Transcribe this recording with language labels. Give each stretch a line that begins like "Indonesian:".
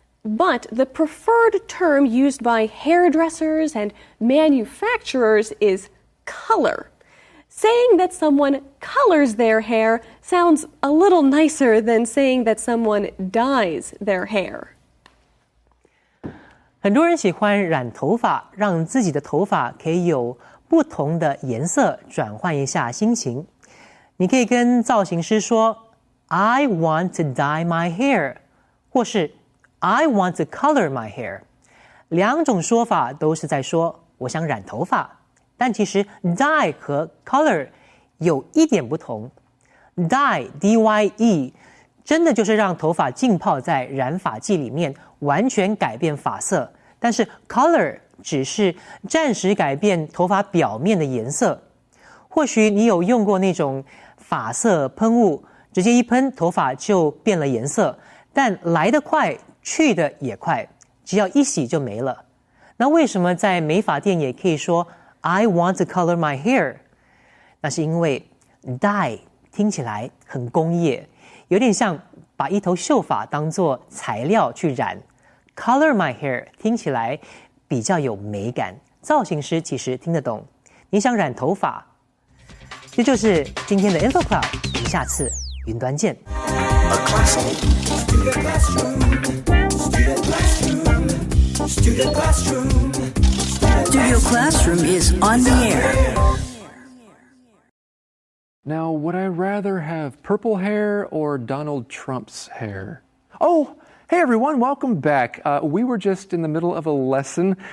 English: But the preferred term used by hairdressers and manufacturers is color. Saying that someone colors their hair sounds a little nicer than saying that someone dyes their hair.
Chinese: 很多人喜欢染头发，让自己的头发可以有不同的颜色，转换一下心情。你可以跟造型师说
English: I want to dye my hair
Chinese: 或是
English: I want to color my hair
Chinese: 两种说法都是在说我想染头发，但其实 dye 和 color 有一点不同。 dye D-Y-E 真的就是让头发浸泡在染发剂里面，完全改变发色，但是 color 只是暂时改变头发表面的颜色。或许你有用过那种发色喷雾，直接一喷头发就变了颜色，但来得快去得也快，只要一洗就没了。那为什么在美发店也可以说
English: I want to color my hair？
Chinese: 那是因为 dye 听起来很工业，有点像把一头秀发当作材料去染。
English: Color my hair
Chinese: 听起来比较有美感，造型师其实听得懂。你想染头发，这就是今天的 Info Cloud， 我们下次云端见。
English: Studio Classroom is on the air. Now, would I rather have purple hair or Donald Trump's hair? Oh, hey everyone, welcome back. We were just in the middle of a lesson.